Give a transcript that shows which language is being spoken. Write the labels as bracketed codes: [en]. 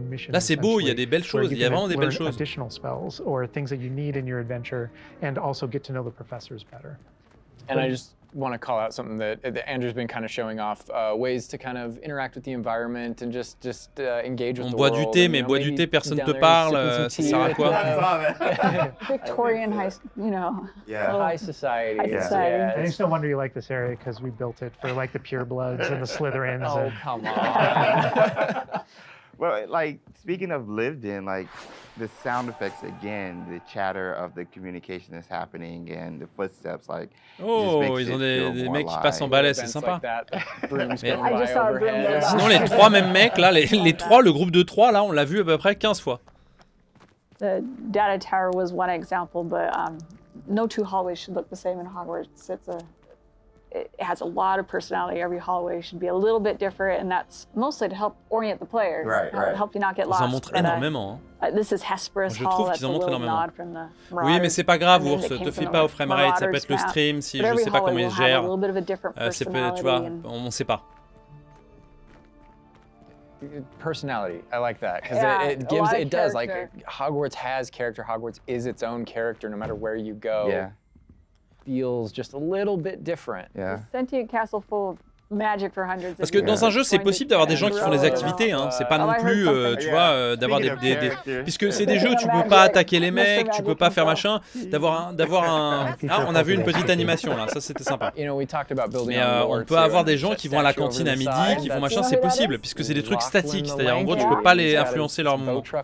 [fr] Là, c'est beau, il y a des belles choses, il y a vraiment des belles choses. [en] Additional spells or things that you need in your adventure, and also get to know the professors better. And I just want to call out something that Andrew's been kind of showing off, ways to kind of interact with the environment and just engage with the world. [fr] On boit du thé, mais bois du thé, personne te parle, ça sert à quoi? [en] Victorian high, high society. High society. It's no wonder you like this area because we built it for like the purebloods and the Slytherins. Oh, come on. Well, like, speaking of lived in, like, the sound effects again, the chatter of the communication that's happening and the footsteps, like, [fr] oh, ils ont des mecs qui passent en balai, c'est sympa. [en] I just saw a broom go by. [fr] Sinon, les trois mêmes mecs, là, les trois, le groupe de trois, là, on l'a vu à peu près 15 fois. [en] The data tower was one example, but no two hallways should look the same in Hogwarts. It has a lot of personality. Every hallway should be a little bit different, and that's mostly to help orient the player, help you not get lost. [fr] Ils en montrent énormément. [en] This is Hesperus Hall. That's a little nod from the Marauders. [fr] Oui, mais c'est pas grave, Ours, te fais pas au framerate, ça peut être le stream, si je sais pas comment ils gèrent. Tu vois, on sait pas. [en] Personality, I like that, because it does, like, Hogwarts has character. Hogwarts is its own character, no matter where you go. Yeah. Feels just a little bit different. Yeah. Sentient castle full of magic for hundreds of years. [fr] Parce que dans un jeu, c'est possible d'avoir des gens qui font des activités, hein. C'est pas non plus, tu vois, d'avoir des... Puisque c'est des jeux où tu peux pas attaquer les mecs, tu peux pas faire machin, d'avoir un... Ah, on a vu une petite animation là, ça c'était sympa. Mais on peut avoir des gens qui vont à la cantine à midi, qui font machin, c'est possible, puisque c'est des trucs statiques, c'est-à-dire en gros, tu peux pas les influencer leurs mouvements.